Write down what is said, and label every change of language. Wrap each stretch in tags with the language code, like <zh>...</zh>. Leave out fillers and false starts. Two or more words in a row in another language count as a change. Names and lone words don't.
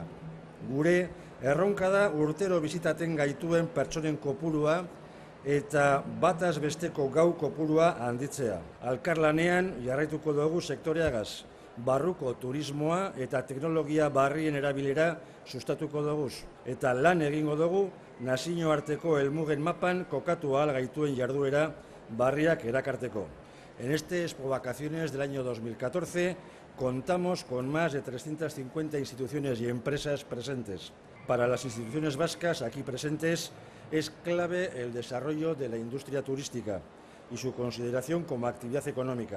<eu>Gure erronka da urtero bizitaten gaituen pertsonen kopurua eta bataz besteko gau kopurua handitzea. Elkarlanean jarraituko dugu sektoreagaz, barruko turismoa eta teknologia barrien erabilera sustatuko dugu. Eta lan egingo dugu nazioarteko helmugen mapan kokatu ahal gaituen jarduera barriak erakarteko.</eu> <es>En este Expo Vacaciones del año 2014 contamos con más de 350 instituciones y empresas presentes. Para las instituciones vascas aquí presentes es clave el desarrollo de la industria turística y su consideración como actividad económica.</es>